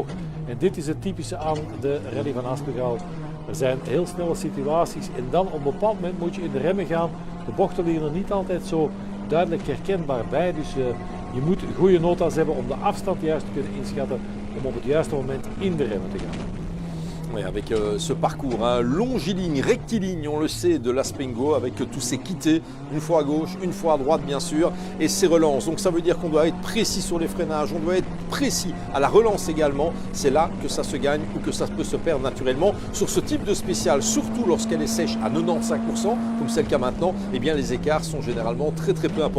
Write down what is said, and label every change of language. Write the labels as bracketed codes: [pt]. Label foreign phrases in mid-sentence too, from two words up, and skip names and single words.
[nl] En dit is het typische aan de rally van Haspengouw. Er zijn heel snelle situaties en dan op een bepaald moment moet je in de remmen gaan. De bochten liggen er niet altijd zo duidelijk herkenbaar bij, dus je moet goede nota's hebben om de afstand juist te kunnen inschatten om op het juiste moment in de remmen te gaan. [fr] Oui, avec ce parcours hein, longiligne, rectiligne, on le sait, de l'Aspengo, avec tous ces quittés, une fois à gauche, une fois à droite bien sûr, et ces relances. Donc ça veut dire qu'on doit être précis sur les freinages, on doit être précis à la relance également. C'est là que ça se gagne ou que ça peut se perdre naturellement. Sur ce type de spéciale, surtout lorsqu'elle est sèche à 95%, comme c'est le cas maintenant, eh bien les écarts sont généralement très peu importants.